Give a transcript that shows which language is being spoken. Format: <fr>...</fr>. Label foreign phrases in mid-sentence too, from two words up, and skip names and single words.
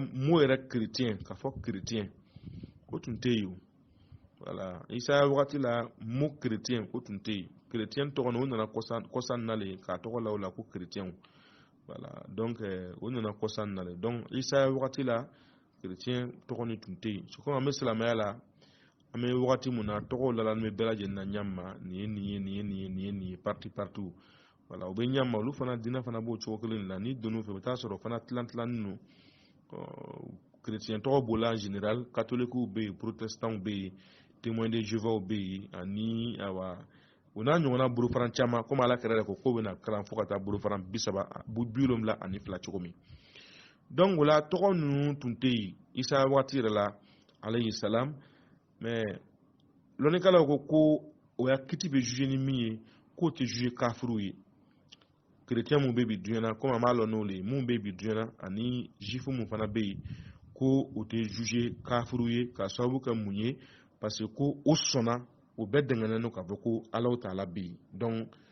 <bm>mot yɛrɛ chrétien ka fɔ chrétien o tun tɛ yen voilà Isa wagati la mot chrétien o tun tɛ yen chrétien tɔgɔ o nana kɔsan nale k'a tɔgɔ la o la ko chrétien voilà donc o nana kɔsan nale donc Isa wagati la chrétien tɔgɔ ni tun tɛ yen</bm> <fr>c'est comme</fr> <bm>an bɛ silamɛya la an bɛ wagati mun na tɔgɔw la an bɛ bɛɛ lajɛlen na ɲama nin ye partout voilà o bɛ ɲama olu fana dinɛ fana b'o cogo kelen de la ni donn'u fɛ u bɛ taa sɔrɔ fana tilanin don chrétien tɔgɔ b'o la</bm> <fr>en général catholiques</fr> <bm>bɛ yen protestants bɛ yen témoins de Jéhovah bɛ yen ani awa o n'a ɲɔgɔnna bolofaran caman comme Ala kɛra ko k'o bɛna kalan fo ka taa bolofaran 72 cogo min donc o la tɔgɔ ninnu tun tɛ yen Isa wagati yɛrɛ la</bm> <ar>عليه السلام</ar> <bm>mais lɔnnikɛlaw ko o y'a kiti bɛ juger ni min ye k'o tɛ juger kafiru ye chrétien mun bɛ bi duɲɛ na comme an b'a lɔn n'o le ye mun bɛ bi duɲɛ na ani juif mun fana bɛ yen ko o tɛ juger kafiru ye ka sababu kɛ mun ye parce que ko o sɔnna o bɛɛ dɛngɛnnen don k'a fɔ ko Ala Taala bɛ yen donc</bm>